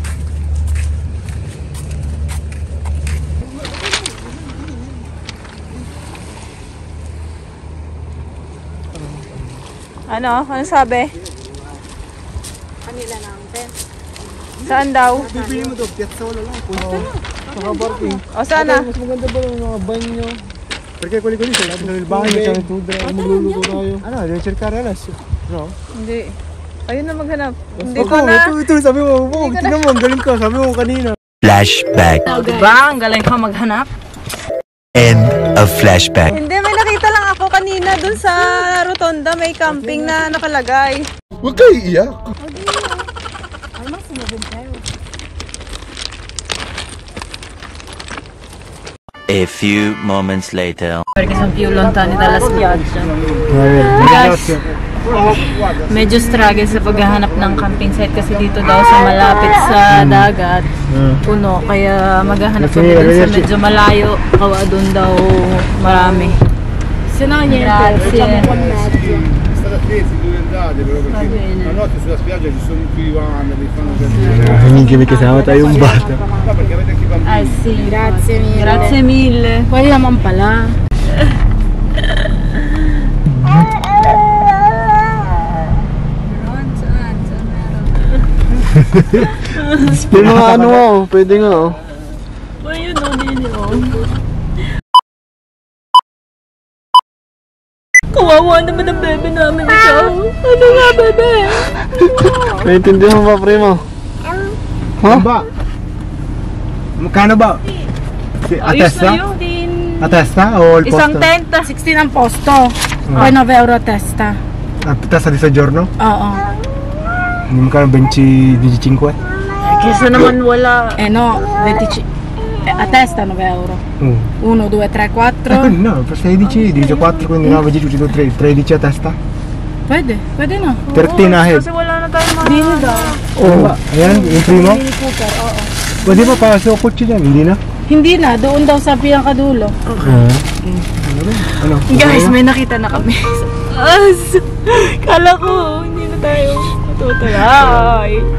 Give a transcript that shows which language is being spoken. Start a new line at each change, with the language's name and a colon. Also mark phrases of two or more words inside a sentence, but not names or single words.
Filipino: Ano? Ano sabi? Kanila ng tent. Saan daw? Bibili mo daw, piazza wala lang. Naka-parking. O sana? Mas maganda ba yung mga banyo?
Italian: Perché quelli sono lato nel bagno, c'è tutto,
Filipino: magluluto tayo. Ano,
Italian: devi cercare adesso. No?
Filipino: Hindi. Ayun na maghanap. Hindi Ako, ko na. ito, sabi mo, tingnan mo, ang galing ka, sabi mo kanina. Flashback. Diba? Ang galing ka maghanap.
English: End of flashback.
Filipino: Hindi, may nakita lang ako kanina dun sa rotonda. May camping na nakalagay. Huwag kayo iiyak.
English: A few moments later.
Italian: Perché sono più lontani dalla spiaggia.
Filipino: Medyo struggle sa paghahanap ng
English: camping site
Filipino: kasi dito daw sa malapit sa dagat. Puno, kaya maghahanap kami dun sa medyo malayo. Kawa dun daw marami.
Italian: Se no niente, Grazie. facciamo un po' in mezzo. La notte sulla spiaggia ci sono tutti i vandali, fanno casino. Minchia,
Filipino: may kasama tayong bata.
Italian: No, perché avete anche i bambini. Ah sì, Grazie mille. grazie mille.
Filipino: Pwede naman pala. May mga ano oh, pwede nga oh. Ayun o, dini o. Kawawa naman ang bebe namin ito. Ano nga, bebe? Naintindihan mo ba, primo? Ha? Ba? Magkano ba?
Italian: Si a
Filipino: Ayos
Italian: testa?
Filipino: na yun din.
Italian: A testa o il
Filipino: Isang
Italian: posto?
Filipino: tent.
Italian: 16 ang posto. Poi 9 euro a testa. A testa di soggiorno?
Filipino: Oo. Hindi mo ka 25? Kesa naman wala.
Italian: Eh no, 25. A testa 9 euro. 1, 2, 3, 4. No, 16, diviso 4, quindi 9, 10, 12, 13 a testa?
Filipino: Pwede, pwede na.
English: 13 ahead.
Filipino: Kasi wala na tayong mga... Dini daw. Oh, ayan, yung primo? Mini Cooper, oo. Pwede ba para sa kotse dyan? Hindi na? Hindi na, doon daw sa pinakadulo. Ano? Guys, may nakita na kami. Kala ko, hindi na tayo matutulay.